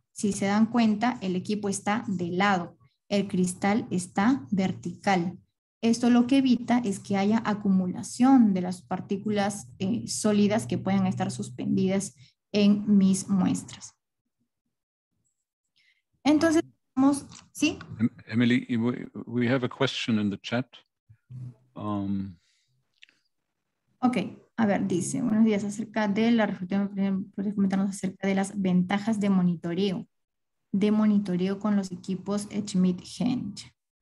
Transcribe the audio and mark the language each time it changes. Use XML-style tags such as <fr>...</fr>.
<es>Si se dan cuenta, el equipo está de lado, el cristal está vertical. Esto lo que evita es que haya acumulación de las partículas sólidas que puedan estar suspendidas en mis muestras. Entonces, ¿sí?</es> <en>Emily, we have a question in the chat.</en> <es>Ok, a ver, dice, buenos días, acerca de la reflexión, puedes comentarnos acerca de las ventajas de monitoreo con los equipos Schmidt-Hench.</es>